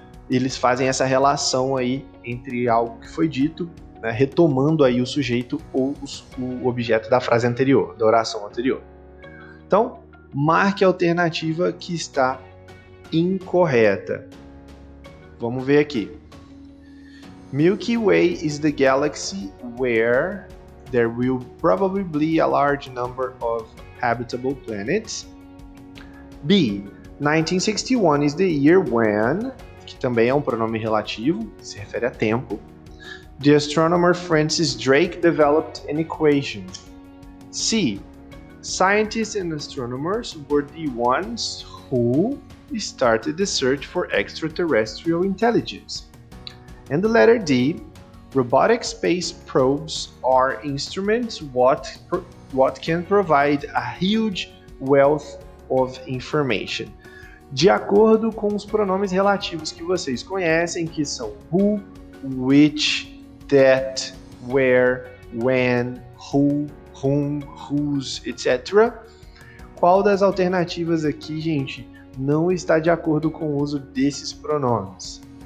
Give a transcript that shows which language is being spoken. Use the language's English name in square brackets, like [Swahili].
[Portuguese] Eles fazem essa relação aí entre algo que foi dito, né, retomando aí o sujeito ou o objeto da frase anterior, da oração anterior. Então, marque a alternativa que está incorreta. Vamos ver aqui. [English] Milky Way is the galaxy where there will probably be a large number of habitable planets. B. 1961 is the year when, [Portuguese] que também é um pronome relativo, se refere a tempo. [English] The astronomer Francis Drake developed an equation. C. Scientists and astronomers were the ones who started the search for extraterrestrial intelligence. And the letter D, robotic space probes are instruments what can provide a huge wealth of information. [Portuguese] De acordo com os pronomes relativos que vocês conhecem, que são who, which, that, where, when, who, whom, whose, etc. Qual das alternativas aqui, gente, não está de acordo com o uso desses pronomes?